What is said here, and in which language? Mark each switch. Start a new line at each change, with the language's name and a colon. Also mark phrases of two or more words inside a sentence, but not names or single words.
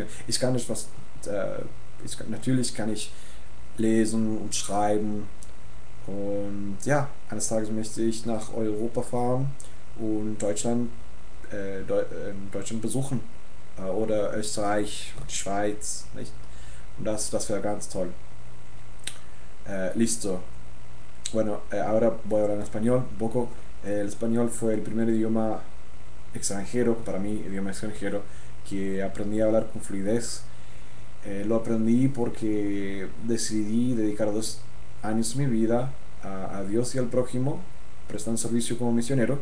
German: Ich kann nicht natürlich kann ich lesen und schreiben Und ja, eines Tages möchte ich nach Europa fahren und Deutschland besuchen. Oder Österreich, die Schweiz, nicht? Und das wäre ganz toll.
Spanish: Listo. Bueno, ahora voy a hablar en español un poco. El español fue el primer idioma extranjero, para mí, idioma extranjero, que aprendí a hablar con fluidez. Lo aprendí porque decidí dedicar 2 años de mi vida a Dios y al prójimo, prestando servicio como misionero.